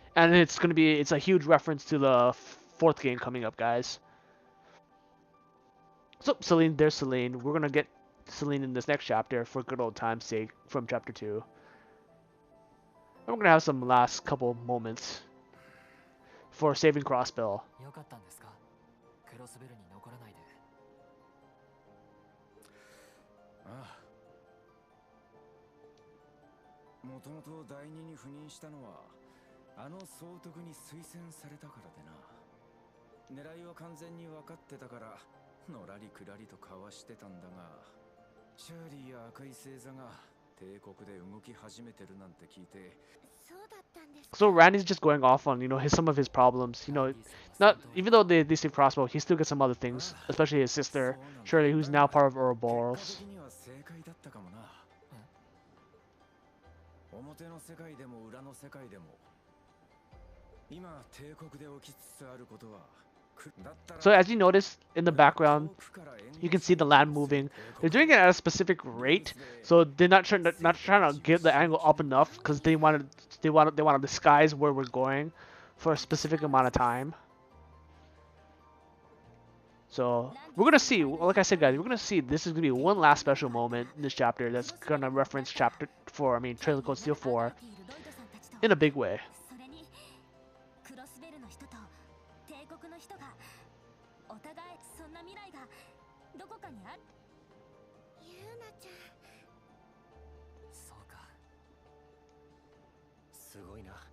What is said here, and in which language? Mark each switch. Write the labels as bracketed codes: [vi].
[en] And it's a huge reference to the 4th game coming up, guys. So Celine, there's Celine. We're gonna get Celine in this next chapter for good old time's sake from chapter 2. And we're gonna have some last couple moments for saving Crossbill. [ja] よかったんですかクロスベルに残らないでああもともと第二に赴任したのはあの総督に推薦されたからでな狙いは完全に分かってたからのらりくらりとかわしてたんだがシャーリーや赤い星座が帝国で動き始めてるなんて聞いてそうだったんですか。 [en] So Randy's just going off on some of his problems. Not even though they save Crossbow, he still gets some other things, especially his sister Shirley, who's now part of Ouroboros. [ja] 結果的には正解だったかもな表の世界でも裏の世界でも今帝国で起きつつあることは [en] So as you notice in the background, you can see the land moving. They're doing it at a specific rate, so they're not trying to get the angle up enough because they want to disguise where we're going for a specific amount of time. So we're gonna see, like I said, guys, we're gonna see. This is gonna be one last special moment in this chapter that's gonna reference chapter 4. I mean, Trail of Cold Steel 4 in a big way. [ja] それにクロスベルの人と帝国の人がお互いそんな未来がどこかにある。ユーナちゃん。そうかすごいな。